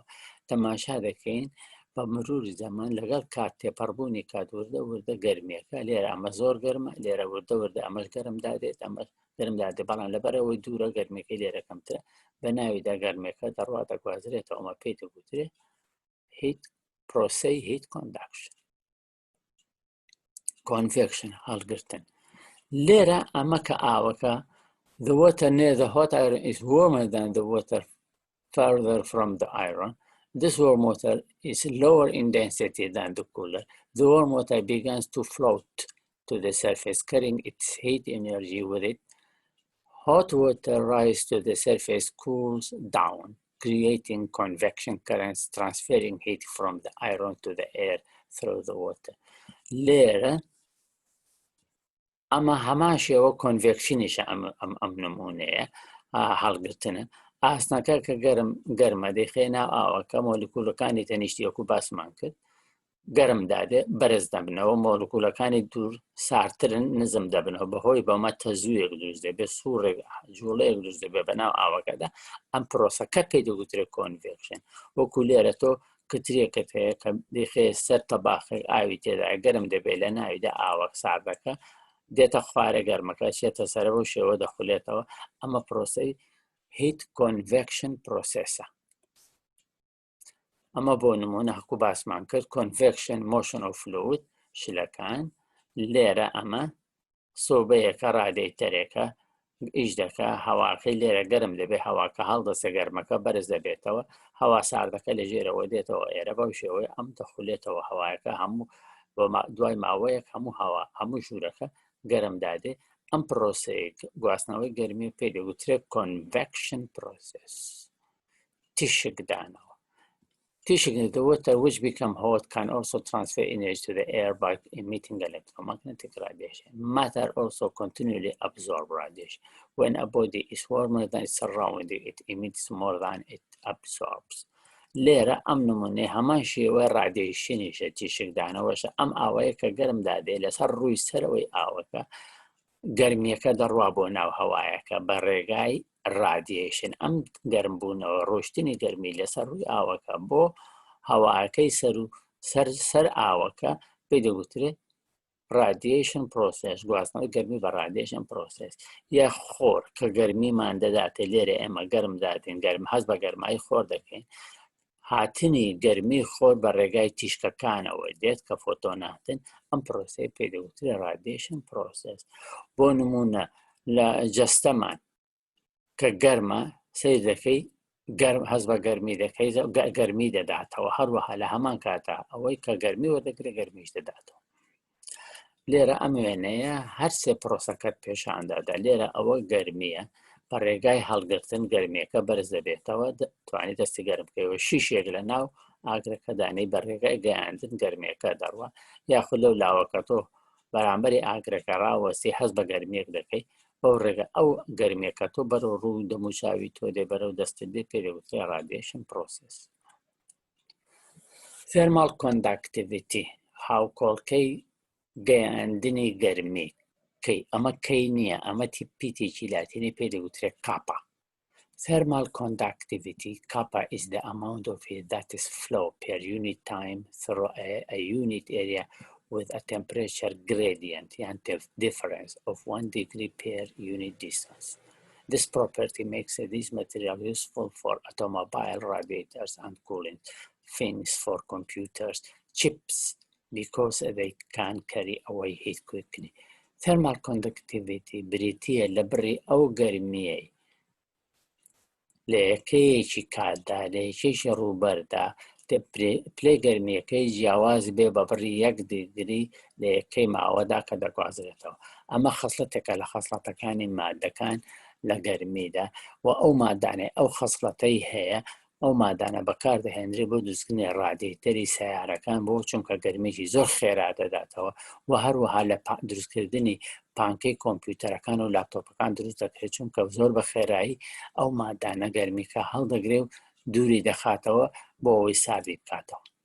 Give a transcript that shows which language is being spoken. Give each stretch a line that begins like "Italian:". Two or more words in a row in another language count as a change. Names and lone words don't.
Central Kurdish: تەماشا دەکەین بە مروری زەمان لەگەڵ کات تێپەڕبوونی کات وردە گەرمیەکە لێرە ئەمە زۆر گەرمە لێرە وردە ئەمەش گەرم دادێت ئەمەش گەرم دادێت بەڵام لەبەرەوەی دوورە گەرمەکەی لێرە کەمترە بە ناویدا گەرمەکە دەڕواتە گوازرێتەوە. ئەمە پێی دەگوترێت هیت پرۆسەی
English: heat conduction.
Central Kurdish: کۆنڤێکشن هەڵگرتن لێرە ئەمە کە ئاوەکە
English: the water near the hot iron is warmer than the water further from the iron. This warm water is lower in density than the cooler. The warm water begins to float to the surface, carrying its heat energy with it. Hot water rises to the surface, cools down, creating convection currents, transferring heat from the iron to the air through the water. Later,
Central Kurdish: ئەمە هەماشەوە کۆنڤێکشنیشە ئەم نمونەیە هەڵگرتنە. ئاسنەکە کە گەرمە دەیخێنا ئاوەکە مۆلیکولەکانی تەنیشتی وەکو باسمان کرد گەرم دادێ بەرز دەبنەوە مۆلیکولەکانی دوور سارترن نزم دەبنەوە بەهۆی بەمە تەزوویەک دروست دەبێت سوورێک جوڵەیەک دروست دەبێت بەناو ئاوەکەدا ئەم پرۆسەکە پێی دەگوترێت کۆنڤێکشن. وەکو لێرە تۆ کترێکت هەیە کە دەیخێ سەر تەباخی ئاوی تێدا گەرم دەبێت لە ناویدا ئاوەک ساردەکە دێتە خوارە گەرمەکە چێتە سەرەوە و شێوە دەخولێتەوە. ئەمە پرۆسەی
English: heat convection process
Central Kurdish: ە. ئەمە بۆ نمونە هەکو باسمان کرد
English: convection motion of fluid
Central Kurdish: شلەکان لێرە ئەمە سۆبەیەکە ڕادیەیتەرێکە ئیش دەکە هەواکەی لێرە گەرم دەبێت هەواکە هەڵدەسە گەرمەکە بەرز دەبێتەوە هەوا ساردەکە لە ژێرەوە دێتەوە ئێرە بەو شێوەیە ئەم دەخولێتەوە هەوایەکە هەموو دوای ماوەیەک هەموو ژوورەکە گەرم دادێ. ئەم پرۆسەیە گواستنەوەی گەرمی پێی دەگوترێت
English: convection process. تیشکدانەوە the water which become hot can also transfer energy to the air by emitting electromagnetic radiation. Matter also continually absorbs radiation. When a body is warmer than its surrounding, it emits more than it absorbs.
Central Kurdish: لێرە ئەم نمونێ هەمان شێوە ڕادیشنیشە تیشکدانەوەشە ئەم ئاوەیە کە گەرم دادێ لەسەر ڕووی سەرەوەی ئاوەکە گەرمیەکە دەڕوا بۆ ناو هەوایەکە بە ڕێگای ڕادیشن. ئەم گەرمبوونەوە ڕۆشتنی گەرمی لەسەر ڕووی ئاوەکە بۆ هەواکەی سەر ئاوەکە پێی دەگوترێت
English: radiation process
Central Kurdish: گواستنەوەی گەرمی بە
English: radiation process.
Central Kurdish: یا خۆر کە گەرمیمان دەداتێ لێرە ئێمە گەرم دادین گەرم هەست بە گەرمایی خۆر دەکەین هاتنی گەرمی خۆر بە ڕێگای تیشکەکانەوە دێت کە فۆتۆناتن ئەم پرۆسەی پێی دەگوترێت
English: radiation process.
Central Kurdish: بۆ نمونە لە جەستەمان کە گەرمە سیر دەکەی هەست بە گەرمی دەکەی گەرمی دەداتەوە هەروەها لە هەمان کاتە ئەوەی کە گەرمی وەردەگرێت گەرمیش دەداتەوە. لێرە ئەم وێنەیە هەر سێ پرۆسەکەت پێشاندادا. لێرە ئەوە گەرمیە بە ڕێگای هەڵگرتن گەرمیەکە بەرز دەبێتەوە توانی دەستی گەرم بکەیەوە شیشێک لە ناو ئاگرەکە دانەی بە ڕێگای گەیاندن گەرمیەکە دەڕوە یاخود لەو لاوەکە تۆ بەرامبەری ئاگرەکە ڕاوەستی هەست بە گەرمیەک دەکەی بەو ڕێگە ئەو گەرمیە کە تۆ بەرەو ڕوو دەموچاوی تۆ دێ بەرەو دەستت دێ پێوترێ
English: radiation process. Thermal conductivity
Central Kurdish: هاوکۆڵکەی گەیاندنی گەرمی کەی ئەمە کەی نییە ئەمە تیپیتێکی لاتینی پێدەوترێت کاپا.
English: Thermal conductivity, kappa, is the amount of heat that is flow per unit time through a unit area with a temperature gradient and difference of 1 degree per unit distance. This property makes this material useful for automobile radiators and cooling fins for computers chips because they can carry away heat quickly. Thermal conductivity
Central Kurdish: بریتیە لە بڕی ئەو گەرمیەی لە یەکەیەکی کاتدا لە یەکەیەکی ڕووبەردا پلەی گەرمیەکەی جیاواز بێ بە بڕی 1 دیگری لە یەکەی ماوەدا کە دەگوازرێتەوە. ئەمە خەسڵەتێکە لە خەسڵەتەکانی مادەکان لە گەرمیدا و ئەو مادانەی ئەو خەسڵەتەی هەیە ئەو مادانە بەکاردەهێنرێ بۆ دروستکردنی ڕادیەتەری سەیارەکان بۆ چونکە گەرمیی زۆر خێرا دەداتەوە و هەروەها لە دروستکردنی پانکەی کۆمپیوتەرەکان و لاپتۆپەکان دروست دەکرێت چونکە زۆر بە خێرایی ئەو مادانە گەرمیکە هەڵدەگرێ و دووری دەخاتەوە بۆ ئەوەی ساردی بکاتەوە.